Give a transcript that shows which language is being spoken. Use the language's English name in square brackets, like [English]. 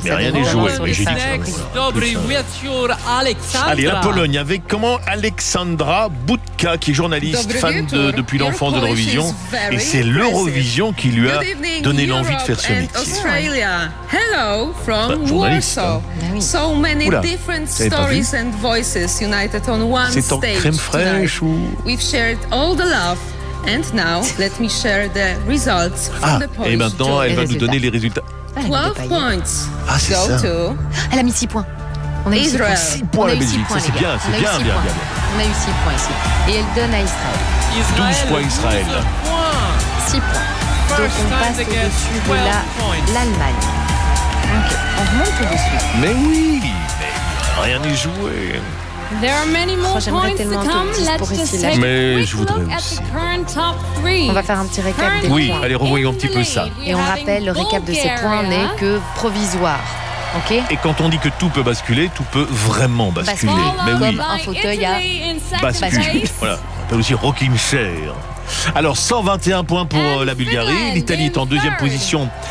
[French] rien n'est joué. Mais j'ai dit que Alexandra. Allez, la Pologne avec comment Alexandra Butka, qui est journaliste, fan de, depuis l'enfance de l'Eurovision. Et c'est l'Eurovision qui lui a donné l'envie de faire ce métier. [English] Hello from Warsaw. So many different stories and voices united on one stage. [French] C'est en crème fraîche ou... [English] We've shared all the love. And now, let me share the results from the Polish. [French] Et maintenant, elle va nous donner les résultats. 12 points. Ah, c'est ça. To... Elle a mis 6 points. On a eu 6 points, la Belgique. C'est bien, c'est bien, bien, bien. On a eu 6 points ici. Et elle donne à Israël. 12 points, Israël. 6 points. Donc, on passe au-dessus de la, l'Allemagne. Donc, on remonte au-dessus. Mais oui, mais rien n'est joué. [English] There are many more points to come. Let's just take a quick look at the current top three. [French] On va faire un petit récap des points. Oui, allez, revoyons un petit peu ça. Et on rappelle, le récap de ces points n'est que provisoire. Okay. Et quand on dit que tout peut basculer, tout peut vraiment basculer. Mais oui, un fauteuil a basculé. Voilà. T'as aussi rocking chair. Alors 121 points pour la Bulgarie. L'Italie est en deuxième position.